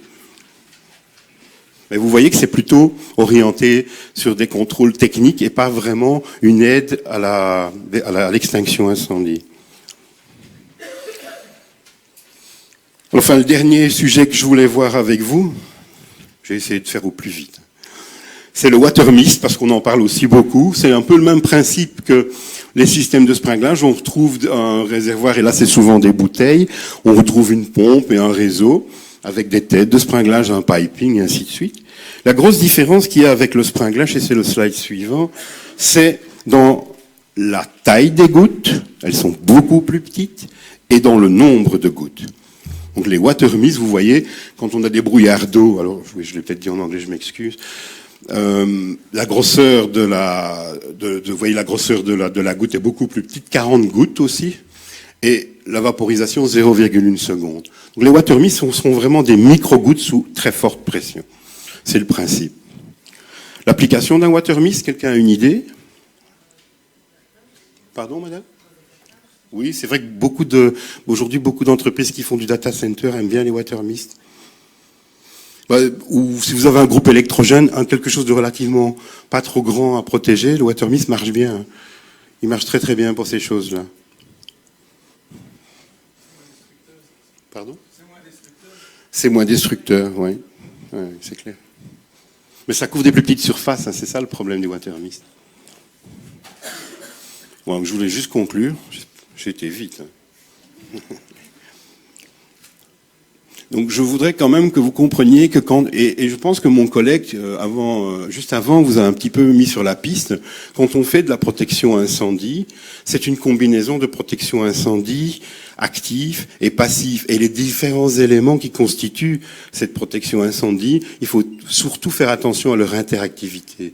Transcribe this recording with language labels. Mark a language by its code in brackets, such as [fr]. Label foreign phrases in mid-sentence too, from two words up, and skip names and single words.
[fr] Mais vous voyez que c'est plutôt orienté sur des contrôles techniques et pas vraiment une aide à l'extinction incendie. Enfin, le dernier sujet que je voulais voir avec vous, j'ai essayé de faire au plus vite, c'est le [en] water mist, [fr] parce qu'on en parle aussi beaucoup. C'est un peu le même principe que les systèmes de springlage. On retrouve un réservoir, et là c'est souvent des bouteilles, on retrouve une pompe et un réseau, avec des têtes de springlage, un piping, et ainsi de suite. La grosse différence qu'il y a avec le springlage, et c'est le slide suivant, c'est dans la taille des gouttes, elles sont beaucoup plus petites, et dans le nombre de gouttes. Donc les [en] water mist, [fr] vous voyez, quand on a des brouillards d'eau, alors je l'ai peut-être dit en anglais, je m'excuse, la grosseur vous voyez, la grosseur de la goutte est beaucoup plus petite, 40 gouttes aussi, et la vaporisation 0,1 seconde. Donc les [en] water mist [fr] sont vraiment des micro-gouttes sous très forte pression. C'est le principe. L'application d'un [en] water mist, [fr] quelqu'un a une idée? Pardon, madame? Oui, c'est vrai que aujourd'hui, beaucoup d'entreprises qui font du [en] data center [fr] aiment bien les [en] water mist. [fr] Ou si vous avez un groupe électrogène, quelque chose de relativement pas trop grand à protéger, le [en] water mist [fr] marche bien. Il marche très très bien pour ces choses-là. Pardon? C'est moins destructeur, oui. Ouais, c'est clair. Mais ça couvre des plus petites surfaces, hein, c'est ça le problème du [en] water mist. [fr] Bon, je voulais juste conclure. J'ai été vite. Hein. Donc je voudrais quand même que vous compreniez que et je pense que mon collègue juste avant vous a un petit peu mis sur la piste, quand on fait de la protection incendie, c'est une combinaison de protection incendie actif et passif, et les différents éléments qui constituent cette protection incendie, il faut surtout faire attention à leur interactivité.